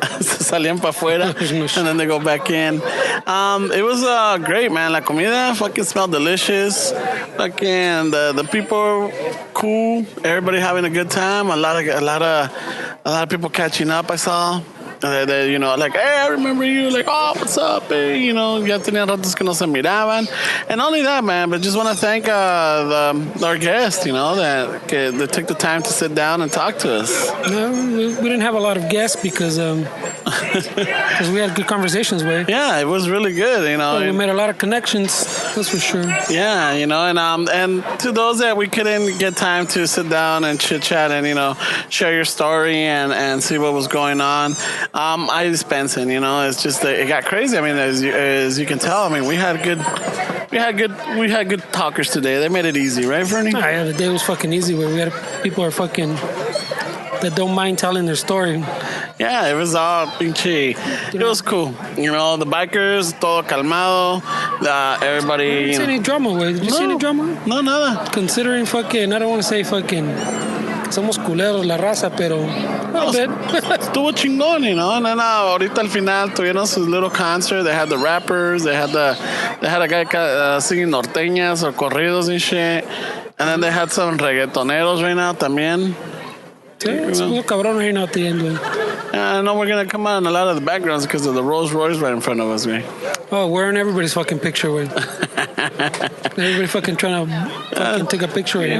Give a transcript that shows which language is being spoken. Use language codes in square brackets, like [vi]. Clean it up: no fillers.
[es] Salían para afuera [en] and then they go back in. It was great, man. [es] La comida [en] fucking smelled delicious. Fucking the people were cool. Everybody having a good time. A lot of people catching up. I saw. They, like, hey, I remember you. Like, oh, what's up? [es] Hey, ya tenían ratos que no se miraban. [en] And not only that, man, but just want to thank our guest, that took the time to sit down and talk to us. No, we didn't have a lot of guests because we had good conversations with. Yeah, it was really good, Well, we made a lot of connections, that's for sure. Yeah, and to those that we couldn't get time to sit down and chit-chat and, share your story and see what was going on. I dispensing, it's just it got crazy. I mean, as you can tell, I mean, we had good talkers today. They made it easy, right, Fernie? Yeah, the day was fucking easy. Where we had people are fucking that don't mind telling their story. Yeah, it was all pinche. It was cool. The bikers, [es] todo calmado. [en] Everybody. I didn't see any drama, güey. Did you see any drama? [es] No, nada. [en] Considering fucking, I don't want to say fucking. [es] Somos culeros la raza, pero estuvo chingón, [en] And then [es] ahorita al final tuvieron su [en] little concert. They had the rappers. They had a guy singing norteñas or corridos and shit. And then they had some reggaetoneros right now también. Sí, it's [es] unos cabrones [en] right now at the end, güey. I know we're gonna come out in a lot of the backgrounds because of the Rolls Royce right in front of us, man. Oh, we're in everybody's fucking picture, güey. Everybody fucking trying to fucking take a picture right now.